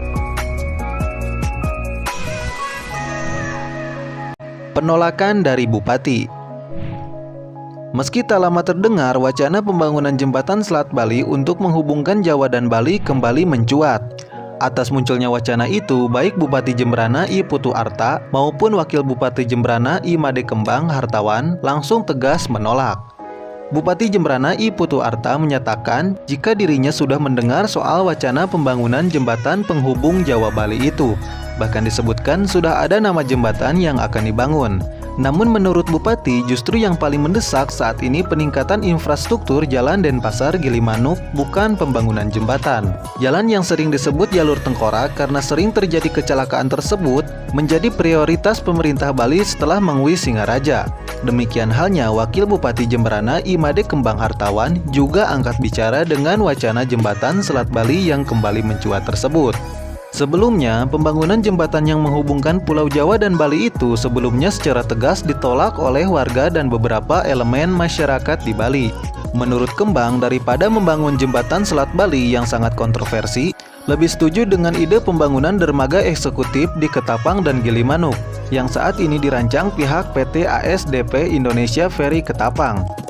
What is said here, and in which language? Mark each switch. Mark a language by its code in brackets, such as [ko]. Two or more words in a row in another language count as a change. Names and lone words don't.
[id] Penolakan dari Bupati. Meski tak lama terdengar, wacana pembangunan jembatan Selat Bali untuk menghubungkan Jawa dan Bali kembali mencuat. Atas munculnya wacana itu, baik Bupati Jembrana I Putu Arta maupun Wakil Bupati Jembrana I Made Kembang Hartawan langsung tegas menolak. Bupati Jembrana I Putu Arta menyatakan jika dirinya sudah mendengar soal wacana pembangunan jembatan penghubung Jawa Bali itu. Bahkan disebutkan sudah ada nama jembatan yang akan dibangun. Namun menurut Bupati, justru yang paling mendesak saat ini peningkatan infrastruktur Jalan Denpasar Gilimanuk, bukan pembangunan jembatan. Jalan yang sering disebut jalur tengkorak karena sering terjadi kecelakaan tersebut menjadi prioritas pemerintah Bali setelah Mengwi Singaraja. Demikian halnya Wakil Bupati Jembrana I Made Kembang Hartawan juga angkat bicara dengan wacana jembatan Selat Bali yang kembali mencuat tersebut. Sebelumnya, pembangunan jembatan yang menghubungkan Pulau Jawa dan Bali itu sebelumnya secara tegas ditolak oleh warga dan beberapa elemen masyarakat di Bali. Menurut Kembang, daripada membangun jembatan Selat Bali yang sangat kontroversi, lebih setuju dengan ide pembangunan dermaga eksekutif di Ketapang dan Gilimanuk, yang saat ini dirancang pihak PT ASDP Indonesia Ferry Ketapang.